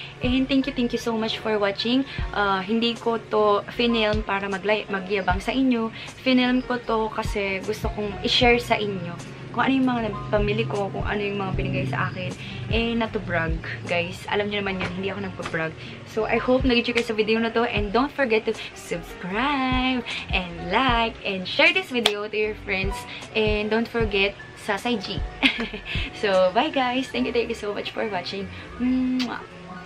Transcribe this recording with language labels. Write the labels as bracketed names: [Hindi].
[English] And thank you so much for watching. [Filipino] Hindi ko to finilm para magyabang sa inyo. Finilm ko to kasi gusto kong i-share sa inyo kung ano yung mga pamili ko, kung ano yung mga binigay sa akin. [English] Not to brag, guys. [Filipino] Alam niyo naman yun, hindi ako nagpa-brag. So, I hope nag-enjoy kayo sa video na to. [English] And don't forget to subscribe, and like, and share this video to your friends. And don't forget sa G. So, bye guys. Thank you so much for watching. Mwah.